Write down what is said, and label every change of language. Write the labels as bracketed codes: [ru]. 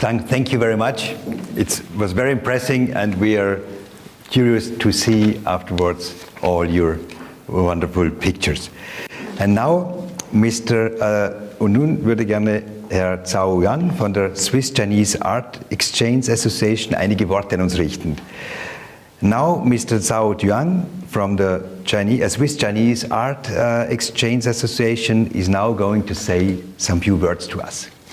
[en] Tang, thank you very much. It was very impressive, and we are curious to see afterwards all your wonderful pictures. [de] And now, und nun würde gerne Herr Zhao Yuan von der Swiss-Chinese Art Exchange Association einige Worte an uns richten. [en] Now, Mr. Zhao Yuan from the Swiss-Chinese Art Exchange Association is now going to say some few words to us.